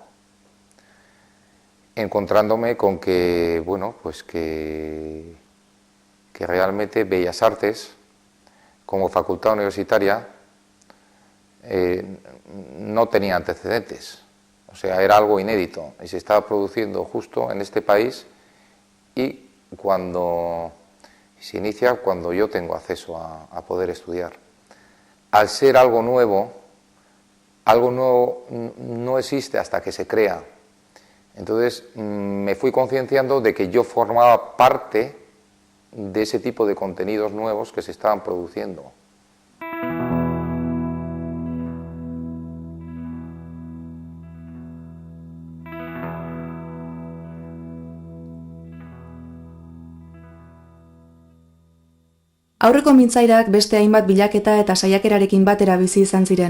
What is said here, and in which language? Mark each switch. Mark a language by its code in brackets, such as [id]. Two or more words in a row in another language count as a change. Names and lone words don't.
[es] Encontrándome con que, bueno, pues que realmente Bellas Artes, como facultad universitaria, no tenía antecedentes, o sea, era algo inédito y se estaba produciendo justo en este país y cuando se inicia, cuando yo tengo acceso a poder estudiar. Al ser algo nuevo no existe hasta que se crea. Entonces me fui concienciando de que yo formaba parte de ese tipo de contenidos nuevos que se estaban produciendo. [eu] Aurreko mintzairak beste hainbat bilaketa eta saiakerarekin batera bizi izan ziren.